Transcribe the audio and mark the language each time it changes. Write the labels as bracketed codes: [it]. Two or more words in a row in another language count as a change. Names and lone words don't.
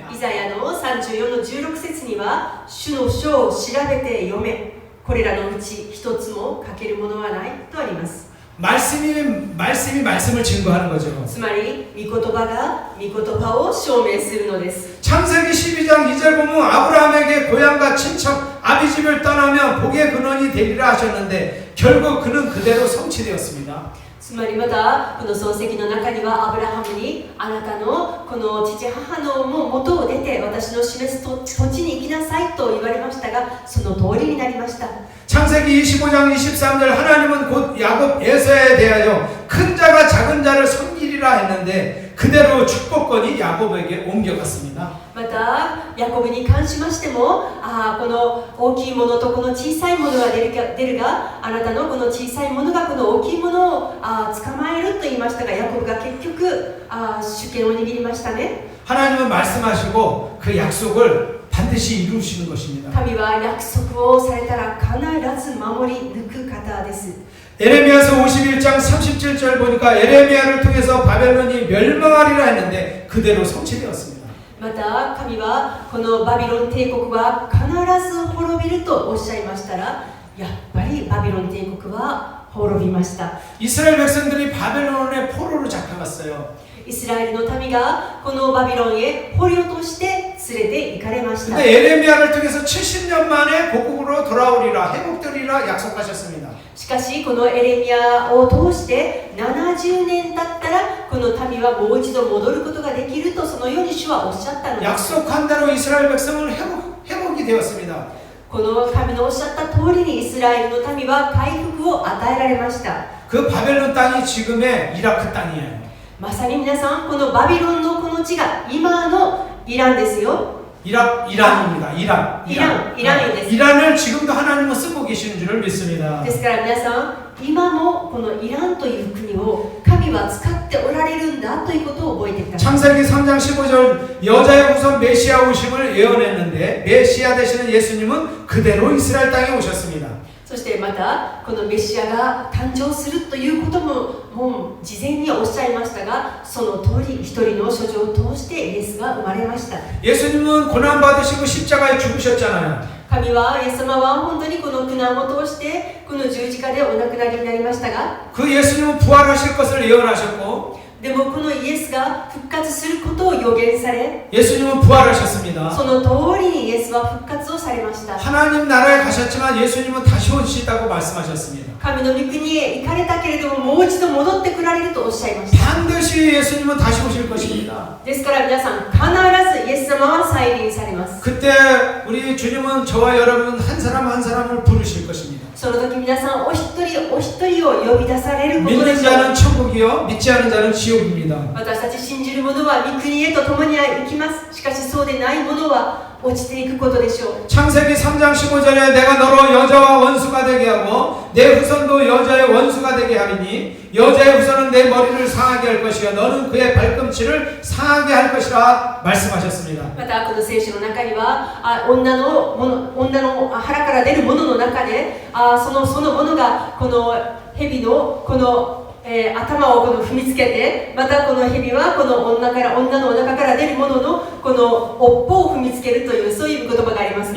[ja] イザヤの34の16節には、主の書を調べて読め、これらのうち一つも欠けるものはないとあります。 [ko] 말씀이 말씀을 증거하는 거죠. [ja] つまり御言葉が御言葉を証明するのです。 [ko] 창세기 12장 2절 보면 아브라함에게 고향과 친척 아비집을 떠나면 복의 근원이 되리라 하셨는데 결국 그는 그대로 성취되었습니다. [ja] つまりまたこの漱石の中にはアブラハムに、あなたのこの父母の元を出て私の示す土地に行きなさいと言われましたが、その通りになりました。 [ko] 창세기 25장 23절 하나님은 곧 야곱 에서에 대하여 큰 자가 작은 자를 섬기리라 했는데 그대로 축복권이 야곱에게 옮겨갔습니다. [ja] またヤコブに関しましても、この大きいものとこの小さいものが出るが、あなたのこの小さいものがこの大きいものを捕まえると言いましたが、ヤコブが結局主権を握りましたね。 [ko] 하나님은 말씀하시고 그 약속을 반드시 이루시는 것입니다. [ja] 神は約束をされたら必ず守り抜く方です。 [ko] 에레미야서 51장 37절 보니까 에레미야를 통해서 바벨론이 멸망하리라 했는데 그대로 성취되었습니다. [ja] また神はこのバビロン帝国は必ず滅びるとおっしゃいましたら、やっぱりバビロン帝国は滅びました。 [ko] 이스라엘 백성들이 바벨론의 포로로 잡혀갔어요. [ja] イスラエルの民がこのバビロンへ捕虜として連れて行かれました。 [ko] 근데 에레미야를 통해서 70년 만에 고국으로 돌아오리라 회복되리라 약속하셨습니다. [ja] しかしこのエレミヤを通して70年経ったらこの民はもう一度戻ることができると、そのように主はおっしゃったのです。 [ko] 약속한 대로 이스라엘 백성은 회복이 되었습니다. [ja] この神のおっしゃった通りにイスラエルの民は回復を与えられました。 [ko] 그 바벨론 땅이 지금의 이라크 땅이에요. [ja] まさに皆さん、このバビロンのこの地が今のイランですよ。 [ko] 이란입니다. 이란. 이란을 지금도 하나님은 쓰고 계시는 줄을 믿습니다. [ja] ですから皆さん、今もこのイランという国を神は使っておられるんだということを覚えてください。 [ko] 창세기 3장 15절 여자의 후손 메시아 오심을 예언했는데 메시아 되시는 예수님은 그대로 이스라엘 땅에 오셨습니다. [ja] そしてまたこのメシアが誕生するということももう事前におっしゃいましたが、その通り一人の処女を通してイエスが生まれました。 [ko] 예수님은 고난 받으시고 십자가에 죽으셨잖아요. [ja] 神はイエス様は本当にこの苦難を通してこの十字架でお亡くなりになりましたが、 [ko] 그 예수님은 부활하실 것을 예언하셨고 [ja] でもこのイエスが復活することを予言され、 [ko] 예수님은 부활하셨습니다. [ja] その通りにイエスは復活をされました。 [ko] 하나님 나라에 가셨지만 예수님은 다시 오시다고 말씀하셨습니다. [ja] 神の御国へ行かれたけれども、もう一度戻って来られるとおっしゃいました。 [ko] 반드시 예수님은 다시 오실 것입니다. [ja] ですから皆さん、必ずイエス様は再臨されます。 [ko] 그때 우리 주님은 저와 여러분 한 사람 한 사람을 부르실 것입니다. [ja] その時皆さんお一人お一人を呼び出されることで [ko] 믿는 [ja] しょう。 [ko] 자는 천국이요 믿지 않은 자는 지옥입니다. [ja] 私たち信じる者は御国へと共に行きます。しかしそうでない者は落ちていくことでしょう。 [ko] 창세기 3장 15절에 내가 너로 여자와 원수가 되게 하고 내 후손도 여자의 원수가 되게 하리니 여자의 후손은 내 머리를 상하게 할 것이요 너는 그의 발꿈치를 상하게 할 것이라 말씀하셨습니다. [ja] またこの聖書の中には女の腹から出るものの中でそのものがこの蛇のこの頭をこの踏みつけて、またこの蛇はこの女のお腹から出るもののこの尾っぽを踏みつけるというそういう言葉がありますね。